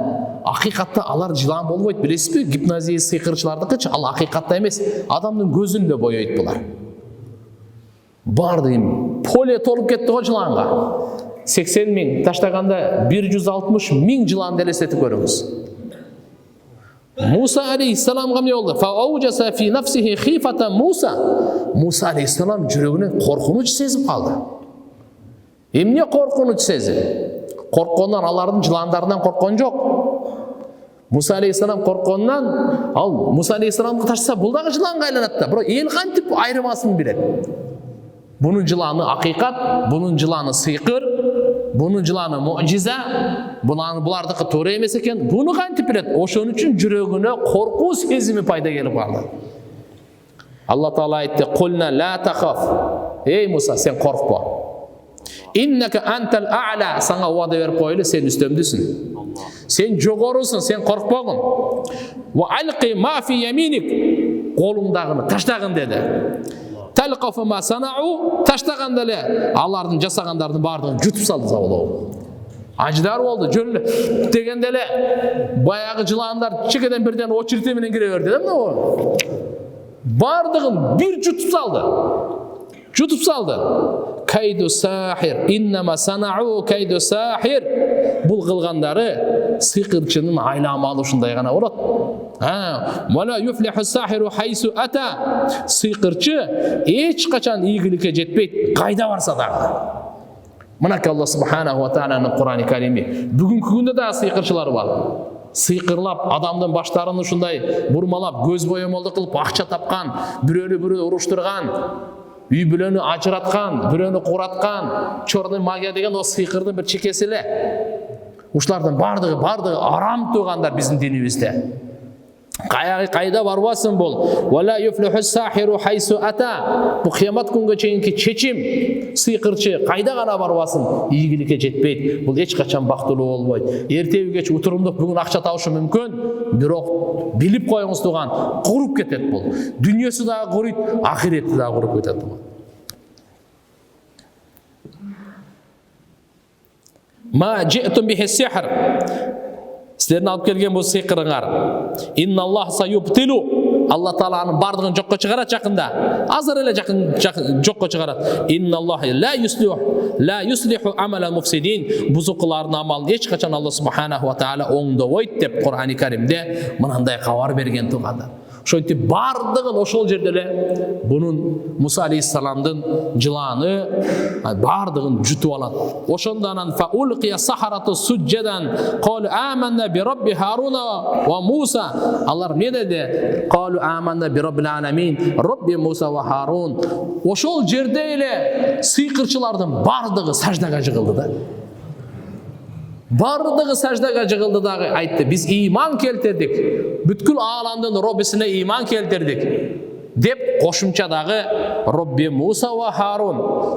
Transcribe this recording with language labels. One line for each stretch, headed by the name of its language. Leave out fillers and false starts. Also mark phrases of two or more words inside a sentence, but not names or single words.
Kyrgyz: Акыйкатта алар жылан болбойт, билесизби? Гипнозия сыйкырчылардыкычы, ал акыйкатта эмес, адамдын көзүн эле боёйт булар. Барды поле толуп кетти го жыланга. 80 миң таштаганда 160 миң жылан элестетип көрүңүз. Муса алейхиссаламга эмне болду?
Arabic: فأوجس في نفسه خيفة موسى.
Kyrgyz: Муса алейхиссалам жүрөгүнөн коркунуч сезип калды. Эмне коркунуч сезип? Корккондон алардын жыландарынан корккон жок. Муса алейхиссалам корккондон, ал Муса алейхиссаламга ташса бул дагы жыланга айланат да. Бирок эл кантип айырмасын билет. Бунун жыланы акыйкат, бунун жыланы сыйкыр, бунун жыланы мужиза, булардыкы туура эмес экен. Буну кантип билет? Ошон үчүн жүрөгүнө коркуу сезими пайда келип калды. Алла Таала айтты:
Arabic: "قلنا لا تخف."
Kyrgyz: Эй Муса, сен коркпо.
Arabic: إنك أنت الأعلى.
Kyrgyz: Сага убада берип койлу, сен үстөмдүсүн. Сен жогорусуң, сен коркпогун.
Arabic: و ألق ما في يمينك.
Kyrgyz: Колуңдагыны таштагын деди.
Arabic: تلقف ما صنعوا.
Kyrgyz: Таштаганда эле алардын жасагандардын бардыгын жутуп салды заболоо. Аждар болду, жөн дегенде эле баягы жыландар чекеден бирден очередь менен кире берди да мына. Бардыгын бир жутуп салды.
Arabic: كيد ساحر إنما صنعوا كيد ساحر.
Kyrgyz: Бул кылгандары сыйкырчынын айламалы ушундай гана болот.
Arabic: ولا يفلح الساحر حيث أتى.
Kyrgyz: Сыйкырчы эч качан ийгиликке жетпейт, кайда барса дагы. Мынакей Алла
Arabic: سبحانه و تعالى
Kyrgyz: Кур'ан-ы Карими. Бүгүнкү күндө да сыйкырчылар бар. Сыйкырлап, адамдын баштарын ушундай бурмалап, көз боемолдук кылып акча тапкан, бирөөнү уруштурган, үй бүлөнү ажыраткан, бирөөнү кураткан,
Russian: чорный магия
Kyrgyz: деген о сыйкырдын бир чекеси эле. Ушулардын бардыгы арам тугандар биздин динибизде. Кайда барбасын бул.
Arabic: ولا يفلح الساحر حيث أتى.
Kyrgyz: Бу кыямат күнгө чейинки чечим. Сыйкырчы кайда гана барбасын, ийгиликке жетпейт. Бул эч качан бактылуу болбойт. Эртеби кеч утурумдук бүгүн акча табышы мүмкүн, бирок билип коюңуз туган, куруп кетет бул. Дүйнөсү дагы курuyт, ахирети дагы куруп кетет бул.
Arabic: ما جئتم به السحر.
Kyrgyz: Силердин алып келген бул сыйкырыңар.
Arabic: إن الله سيبطل.
Kyrgyz: Алла Тааланын бардыгын жокко чыгарат жакында. Азыр эле жокко чыгарат.
Arabic: إن الله لا يصلح عمل المفسدين.
Kyrgyz: Бузукулардын амалын эч качан Алла
Arabic: سبحانه و تعالى
Kyrgyz: оңдобойт деп Кур'ан-ы Каримде мынандай кабар берген тугандар. Ошентип бардыгын ошол жерде эле бунун Муса алейхиссаламдын жыланы бардыгын жутуп алат. Ошондо анан
Arabic: فألقي السحرة سجدا قالوا آمنا برب هارون وموسى.
Kyrgyz: Алар не деди?
Arabic: قالوا آمنا برب العالمين رب موسى وهارون.
Kyrgyz: Ошол жерде эле сыйкырчылардын бардыгы саждага жыгылды да. Бардыгы саждага жыгылды дагы айтты: "Биз ыйман келтирдик. Бүткүл ааламдын Роббисине ыйман келтирдик." деп кошумча дагы
Arabic: رب موسى وهارون.